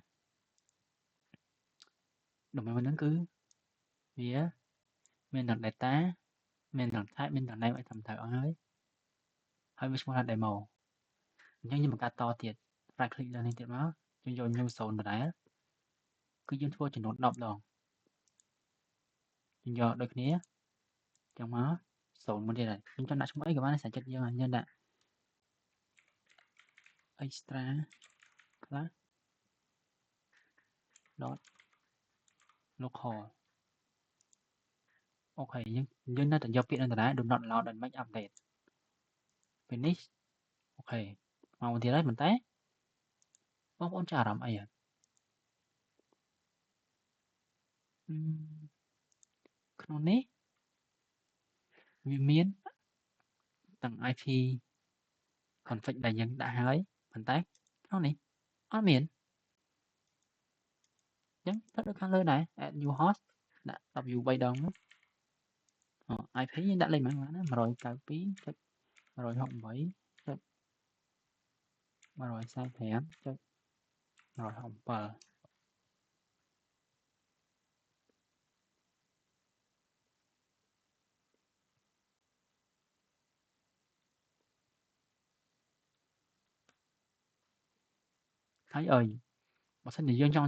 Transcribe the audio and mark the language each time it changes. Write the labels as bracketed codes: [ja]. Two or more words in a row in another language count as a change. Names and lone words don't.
[km] domain ហ្នឹងគឺវាមានទាំង data មានទាំង type មានទាំង name ឲ្យត្រឹមត្រូវអស់ហើយវាឈ្មោះថា demo អញ្ចឹងយើងបង្កើតតទៀត [en] right click [km] លើនេះទៀតមកយើងយក [en] new zone [km] ដដែលគឺយើងធ្វើចំនួន10ដង យើងយកដូចគ្នាចឹងមក0មួយទៀតហើយខ្ញុំចង់ដាក់ឈ្មោះអីក៏បានសារចិត្តយើងដាក់ [en] extra class dot local [km] អូខេយើងនៅតែយកពាក្យនឹងដដែល [en] do not allow and make update finish [km] អូខេមកមួយទៀតហើយប៉ុន្តែបងប្អូនចាអារម្មណ៍អី ក្នុងនេះវាមានទាំង [en] IP config [km] ដែលយើងដាក់ហើយប៉ុន្តែក្នុងនេះអត់មាន អញ្ចឹងទៅដូចខាងលើដែរ [en] add new host [km] ដាក់ w 3ដងមក IP យើងដាក់លេខប៉ុន្មានណា 192.168.167ហើយបើសិនជាយើងចង់